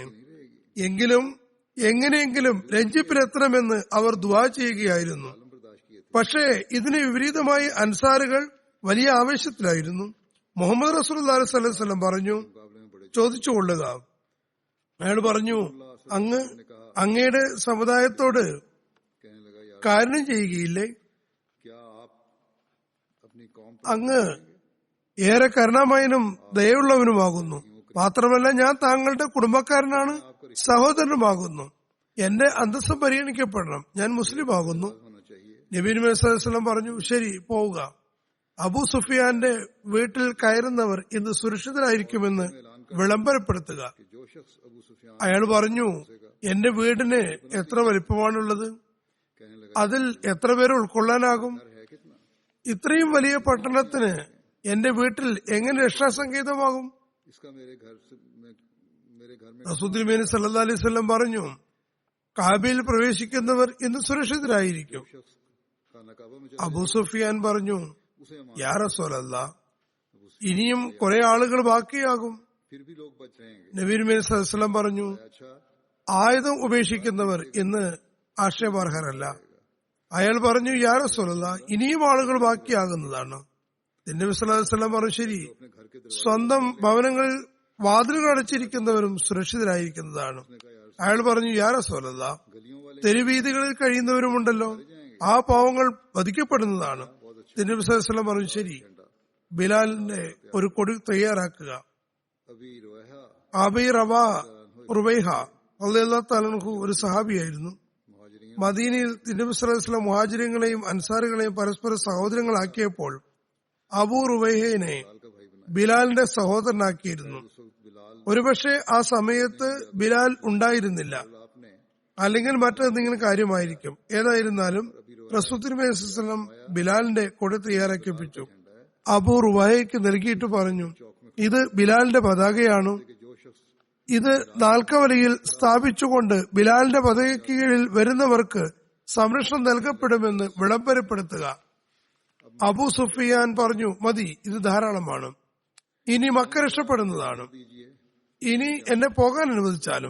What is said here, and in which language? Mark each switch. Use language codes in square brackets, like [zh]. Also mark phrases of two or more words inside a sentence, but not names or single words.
[ml] എങ്കിലും എങ്ങനെയെങ്കിലും രഞ്ജിപ്പിലെത്തണമെന്ന് അവർ ദുആ ചെയ്യുകയായിരുന്നു. പക്ഷേ ഇതിന് വിപരീതമായി അൻസാറുകൾ വലിയ ആവേശത്തിലായിരുന്നു. മുഹമ്മദ് [ar] رسول الله صلى الله عليه وسلم [ml] പറഞ്ഞു, ചോദിച്ചുകൊള്ളുക. അയാൾ പറഞ്ഞു, അങ്ങയുടെ സമുദായത്തോട് [hi] कहने लगा, यार [ml] കാരുണ്യം ചെയ്യുകയില്ലേ? [hi] क्या आप अपनी कौम [ml] അങ്ങ് ഏറെ കരുണാമയനും ദയവുള്ളവനുമാകുന്നു. മാത്രമല്ല ഞാൻ താങ്കളുടെ കുടുംബക്കാരനാണ്, സഹോദരനുമാകുന്നു. എന്റെ അന്തസ്സ് പരിഗണിക്കപ്പെടണം. ഞാൻ മുസ്ലിം ആകുന്നു. [hi] होना चाहिए? [ml] നബി [ar] صلى الله عليه وسلم [ml] പറഞ്ഞു, ശരി, പോവുക. അബൂ സുഫിയാന്റെ വീട്ടിൽ കയറുന്നവർ ഇന്ന് സുരക്ഷിതരായിരിക്കുമെന്ന് വിളംബരപ്പെടുത്തുക. [hi] कि जो शख्स अबू सुफियान [ml] അയാൾ പറഞ്ഞു, എന്റെ വീടിന് എത്ര വലിപ്പമാണുള്ളത്? [hi] कहने लगा, [ml] അതിൽ എത്ര പേരെ ഉൾക്കൊള്ളാനാകും? [hi] घर है कितना? [ml] ഇത്രയും വലിയ പട്ടണത്തിന് എന്റെ വീട്ടിൽ എങ്ങനെ രക്ഷാസങ്കേതമാകും? [hi] इसका मेरे घर में [ml] റസൂൽ തിരുമേനി [ar] صلى الله عليه وسلم [ml] പറഞ്ഞു, കാബയിൽ പ്രവേശിക്കുന്നവർ ഇന്ന് സുരക്ഷിതരായിരിക്കും. [hi] शख्स खाना काबा में [ml] അബൂ സുഫിയാൻ പറഞ്ഞു, [hi] उसे अमान, [ar] يا رسول الله, [ml] ഇനിയും കുറെ ആളുകൾ ബാക്കിയാകും. [hi] फिर भी लोग बच रहेंगे. [ml] നബി തിരുമേനി [ar] صلى الله عليه وسلم [ml] പറഞ്ഞു, [hi] अच्छा, [ml] ആയുധം ഉപേക്ഷിക്കുന്നവർ ഇന്ന് ആക്ഷേപാർഹരല്ല. അയാൾ പറഞ്ഞു, [ar] يا رسول الله, [ml] ഇനിയും ആളുകൾ ബാക്കിയാകുന്നതാണ്. നബി [ar] صلى الله عليه وسلم [ml] പറഞ്ഞു, ശരി, [hi] अपने घर के दरवाजे [ml] സ്വന്തം ഭവനങ്ങളിൽ വാതിലുകൾ അടച്ചിരിക്കുന്നവരും സുരക്ഷിതരായിരിക്കുന്നതാണ്. അയാൾ പറഞ്ഞു, [ar] يا رسول الله, [hi] गलियों वाले [ml] തെരുവീതികളിൽ കഴിയുന്നവരുമുണ്ടല്ലോ, ആ പാവങ്ങൾ വധിക്കപ്പെടുന്നതാണ്. നബി [ar] صلى الله عليه وسلم [ml] പറഞ്ഞു, ശരി, ബിലാലിന്റെ ഒരു കൊടി തയ്യാറാക്കുക. [hi] अभी रोहा [ml] അബീ റുബൈഹ [ar] رضي الله تعالى عنه [ml] ഒരു സഹാബിയായിരുന്നു. [hi] मुहाजिरीन [ml] മദീനയിൽ നബി [ar] صلى الله عليه وسلم [ml] മുഹാജിറുകളെയും അൻസാറുകളെയും പരസ്പര സഹോദരങ്ങളാക്കിയപ്പോൾ അബൂ റുബൈഹയെ [hi] का भाई बना. [ml] ബിലാലിന്റെ സഹോദരനാക്കിയിരുന്നു. [hi] उस वक्त बिलाल [ml] ഒരുപക്ഷെ ആ സമയത്ത് ബിലാൽ ഉണ്ടായിരുന്നില്ല, [hi] आपने [ml] അല്ലെങ്കിൽ മറ്റെന്തെങ്കിലും കാര്യമായിരിക്കും. ഏതായിരുന്നാലും റസൂൽ തിരുമേനി [ar] صلى الله عليه وسلم [ml] ബിലാലിന്റെ കൊടി തയ്യാറാക്കിപ്പിച്ചു. അബൂ റുബൈഹയ്ക്ക് നൽകിയിട്ട് പറഞ്ഞു, ഇത് ബിലാലിന്റെ പതാകയാണോ? [hi] कि जो शख्स [ml] ഇത് നാൽക്കവലയിൽ സ്ഥാപിച്ചുകൊണ്ട് ബിലാലിന്റെ പതാകയ്ക്ക് കീഴിൽ വരുന്നവർക്ക് സംരക്ഷണം നൽകപ്പെടുമെന്ന് വിളംബരപ്പെടുത്തുക. അബൂ സുഫിയാൻ പറഞ്ഞു, മതി, ഇത് ധാരാളമാണ്. ഇനി മക്ക രക്ഷപ്പെടുന്നതാണ്. ഇനി എന്നെ പോകാൻ അനുവദിച്ചാലും.